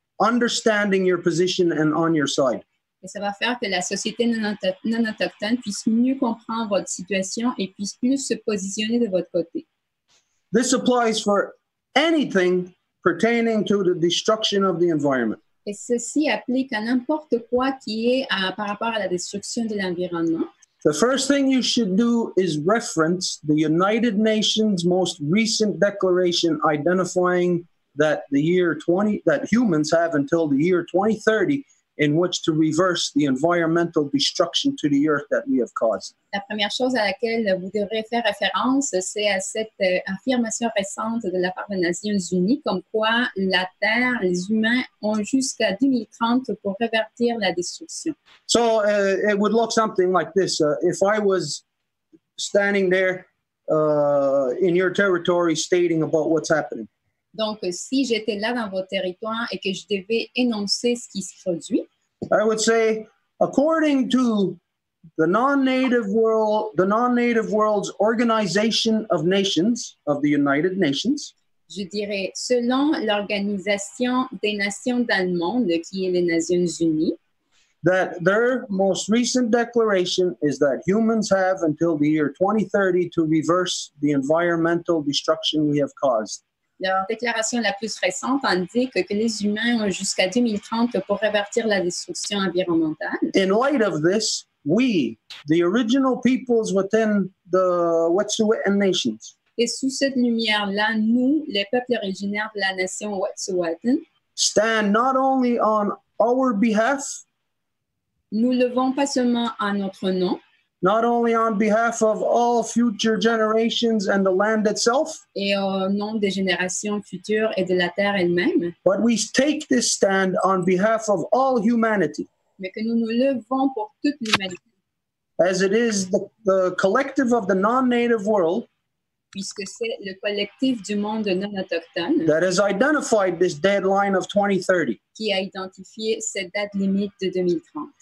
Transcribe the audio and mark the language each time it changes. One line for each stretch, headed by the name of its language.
English: understanding your position and on your side.
French: Et ça va faire que la société non autochtone puisse mieux comprendre votre situation et puisse plus se positionner de votre côté.
English: This applies for anything pertaining to the destruction of the environment.
French: Et ceci applique à n'importe quoi qui est par rapport à la destruction de l'environnement.
English: The first thing you should do is reference the United Nations' most recent declaration identifying that humans have until the year 2030 in which to reverse the environmental destruction to the earth that we have caused.
French: La première chose à laquelle vous devrez faire référence, c'est à cette affirmation récente de la part des Nations Unies, comme quoi la Terre, les humains ont jusqu'à 2030 pour révertir la destruction.
English: So it would look something like this. If I was standing there in your territory stating about what's happening.
French: Donc, si j'étais là dans votre territoire et que je devais énoncer ce qui se produit,
English: I would say, according to the non-native world's Organization of Nations, of the United Nations,
French: je dirais, selon l'Organisation des Nations dans le monde, qui est les Nations Unies,
English: that their most recent declaration is that humans have until the year 2030 to reverse the environmental destruction we have caused.
French: Leur déclaration la plus récente indique que les humains ont jusqu'à 2030 pour révertir la destruction environnementale.
English: In light of this, we, the original peoples within the Wet'suwet'en nations,
French: Et sous cette lumière-là, nous, les peuples originaires de la nation Wet'suwet'en,
English: stand not only on our behalf,
French: nous levons pas seulement en notre nom,
English: not only on behalf of all future generations and the land itself,
French: et au nom des générations futures et de la terre elle-même,
English: but we take this stand on behalf of all humanity,
French: mais que nous nous levons pour toute l'humanité,
English: as it is the collective of the non-native world
French: puisque c'est le collectif du monde non autochtone
English: that has identified this deadline of 2030.
French: qui a identifié cette date limite de 2030.